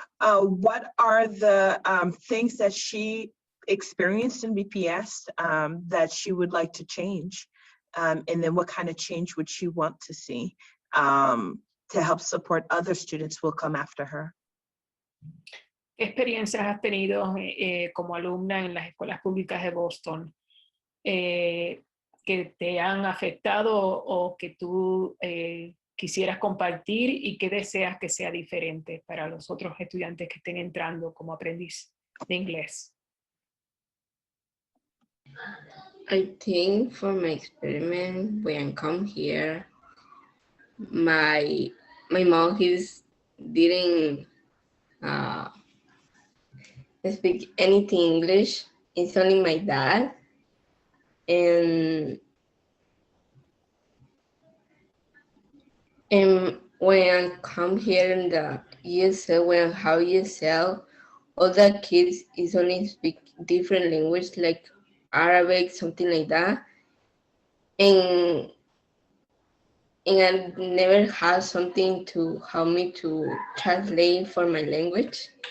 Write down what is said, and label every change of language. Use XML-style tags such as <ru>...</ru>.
<en>What are the things that she experienced in BPS that she would like to change? And then what kind of change would she want to see to help support other students who will come after her?</en> <es>¿Qué experiencias has tenido como alumna en las escuelas públicas de Boston que te han afectado o que tú quisieras compartir, y qué deseas que sea diferente para los otros estudiantes que estén entrando como aprendiz de inglés?</es> <en>I think for my experiment, when I come here, my mom didn't speak anything English. It's only my dad, and when I come here in the ESL, when I have ESL, all the kids is only speak different language like Arabic, something like that, and I never had something to help me to translate for my language.</en>